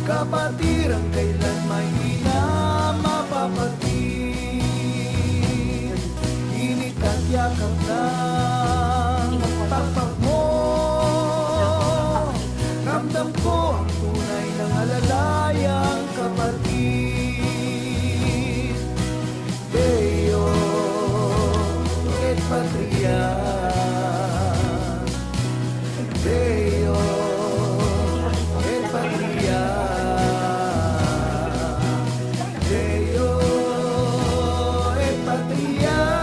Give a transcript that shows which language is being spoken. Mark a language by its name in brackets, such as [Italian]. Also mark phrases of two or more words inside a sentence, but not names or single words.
[Filipino] patirang kailan may na mapapatid. Init at yakap ng takpak mo, ramdam ko ang tunay ng alalayang kapatid. [Latin] Deo et Patria, Deo et Patria, Deo et Patria.